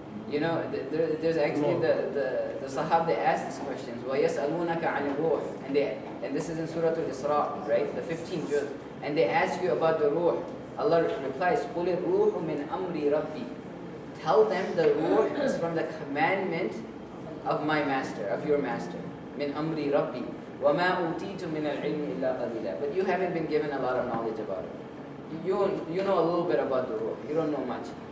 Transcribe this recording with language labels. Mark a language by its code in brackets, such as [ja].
[en] There's actually the Sahaba, they ask these questions. [ar] وَيَسْأَلُونَكَ عَنِ الرُّوحِ [en] And this is in Surah Al-Isra, right? The 15th juz. And they ask you about the ruh. Allah replies, [ar] قُلِ الرُّوحُ مِنْ أَمْرِ رَبِّي. [en] Tell them the ruh is from the commandment of my master, of your master. [ar] مِنْ أَمْرِ رَبِّي وَمَا أُوتِيتُ مِنَ الْعِلْمِ إِلَّا قَلِيلًا. [en] But you haven't been given a lot of knowledge about it. You know a little bit about the ruh. You don't know much.